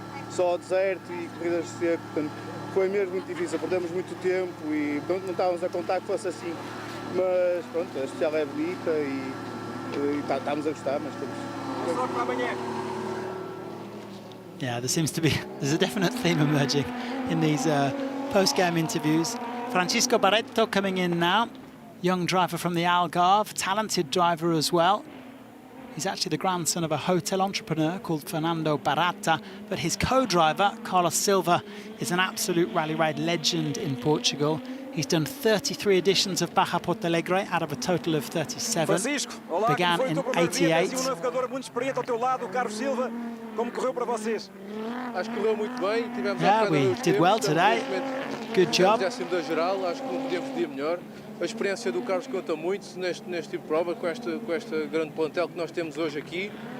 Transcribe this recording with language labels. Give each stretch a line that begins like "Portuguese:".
Portuguese: Só deserto e corridas seco, portanto, foi mesmo muito difícil. Perdemos muito tempo e não estávamos a contar que fosse assim. Mas pronto, a especial é bonita e estamos a gostar, mas estamos.
English: Yeah, there's a definite theme emerging in these post-game interviews. Francisco Barreto coming in now, young driver from the Algarve, talented driver as well. He's actually the grandson of a hotel entrepreneur called Fernando Barata, but his co-driver, Carlos Silva, is an absolute rally raid legend in Portugal. He's done 33 editions of Baja Porto Alegre out of a total of 37.
Portuguese: Francisco, olá,
English: began in 88.
Portuguese: navegador muito experiente ao teu lado, Carlos Silva. Como correu para vocês? Acho que correu muito bem. Tivemos
English: Yeah, we did well today. Good job.
Portuguese: Décimo da geral, acho que não podíamos pedir melhor. A experiência do Carlos conta muito neste tipo de prova, com esta grande plantel que nós temos hoje aqui.